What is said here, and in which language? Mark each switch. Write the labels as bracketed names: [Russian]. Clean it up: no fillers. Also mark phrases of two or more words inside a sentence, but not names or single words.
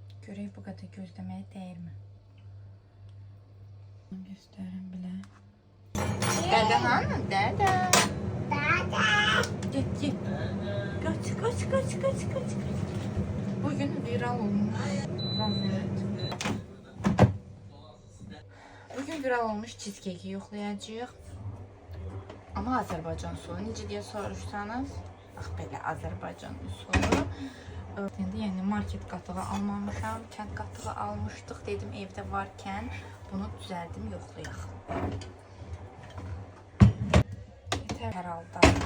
[Azerbaijani] Görək bu qədər gözləməyə dəyirmi? Göstərim bilə. Dədə hanı? Dədə. Get, get. [Turkish] Kaç. Bugün viral olmuş. [Azerbaijani] Bugün viral olmuş cheesecake'i yoxlayacağıq. Ama Azərbaycan usulü. Necə deyə soruşsanız, bax belə Azərbaycan usulü. Yəni market qatığı almamışam, kənd qatığı almışdıq. Dedim evdə varkən bunu düzəldim, yoxlayaq. Yeter hər halda.